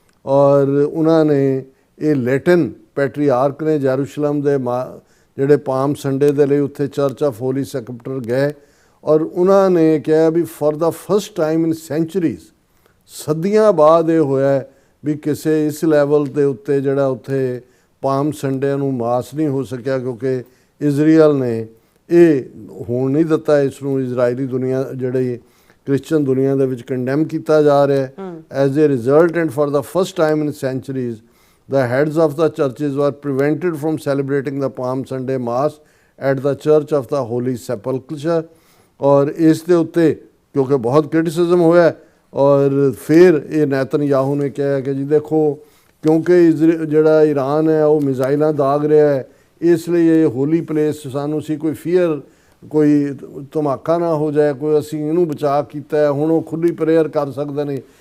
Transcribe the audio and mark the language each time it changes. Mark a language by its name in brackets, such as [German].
[Punjabi] ਔਰ ਉਹਨਾਂ ਨੇ ਇਹ ਲੈਟਨ ਪੈਟਰੀਆਰਕ ਨੇ ਜੈਰੂਸ਼ਲਮ ਦੇ ਜਿਹੜੇ ਪਾਮ ਸੰਡੇ ਦੇ ਲਈ ਉੱਥੇ ਚਰਚ ਆਫ ਹੋਲੀ ਸੈਪਲਚਰ ਗਏ, ਔਰ ਉਹਨਾਂ ਨੇ ਕਿਹਾ ਵੀ [English] for the first time in centuries, [Punjabi] ਸਦੀਆਂ ਬਾਅਦ ਇਹ ਹੋਇਆ ਵੀ ਕਿਸੇ ਇਸ ਲੈਵਲ ਦੇ ਉੱਤੇ ਜਿਹੜਾ ਉੱਥੇ ਪਾਮ ਸੰਡੇ ਨੂੰ ਮਾਸ ਨਹੀਂ ਹੋ ਸਕਿਆ, ਕਿਉਂਕਿ ਇਜ਼ਰਾਈਲ ਨੇ ਇਹ ਹੋਣ ਨਹੀਂ ਦਿੱਤਾ। ਇਸ ਨੂੰ ਇਜ਼ਰਾਈਲੀ ਦੁਨੀਆ ਜਿਹੜੀ ਕ੍ਰਿਸਚਨ ਦੁਨੀਆ ਦੇ ਵਿੱਚ ਕੰਡੈਮ ਕੀਤਾ ਜਾ ਰਿਹਾ ਹੈ। [English] As a result and for the first time in centuries the heads of the churches were prevented from celebrating the Palm Sunday Mass at the Church of the Holy Sepulchre। [Punjabi] और ਇਸ ਦੇ ਉੱਤੇ ਕਿਉਂਕਿ ਬਹੁਤ ਕ੍ਰਿਟਿਸਿਜ਼ਮ ਹੋਇਆ, ਔਰ ਫਿਰ ਇਹ ਨੈਤਨਯਾਹੂ ਨੇ ਕਿਹਾ ਕਿ ਜੀ ਦੇਖੋ ਕਿਉਂਕਿ ਜਿਹੜਾ ਈਰਾਨ ਹੈ ਉਹ ਮਿਜ਼ਾਈਲਾਂ ਦਾਗ ਰਿਹਾ ਹੈ, ਇਸ ਲਈ ਇਹ ਹੋਲੀ ਪਲੇਸ ਸਾਨੂੰ ਸੀ ਕੋਈ ਫੀਅਰ, ਕੋਈ ਧਮਾਕਾ ਨਾ ਹੋ ਜਾਏ, ਕੋਈ ਅਸੀਂ ਇਹਨੂੰ ਬਚਾ ਕੀਤਾ ਹੈ, ਹੁਣ ਉਹ ਖੁੱਲ੍ਹੀ ਪ੍ਰੇਅਰ ਕਰ ਸਕਦੇ ਨੇ।